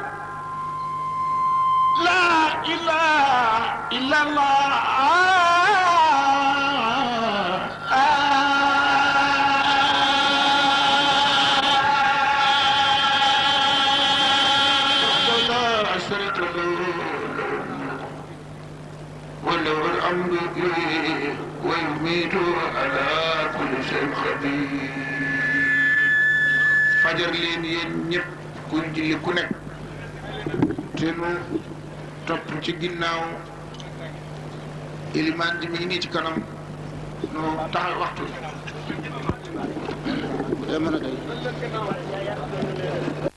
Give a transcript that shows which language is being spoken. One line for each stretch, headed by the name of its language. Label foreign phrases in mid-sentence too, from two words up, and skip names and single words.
Arabic: لا إله إلا الله وله الأمر يحيي ويميت على كل شيء خبير
Wolof: fajar leen yéen ñëpp ku julli ku nekk te nu topp ci ginnaaw ilimaan ji mi ngi nii ci kanam nu taxal waxtu bu dee mën a day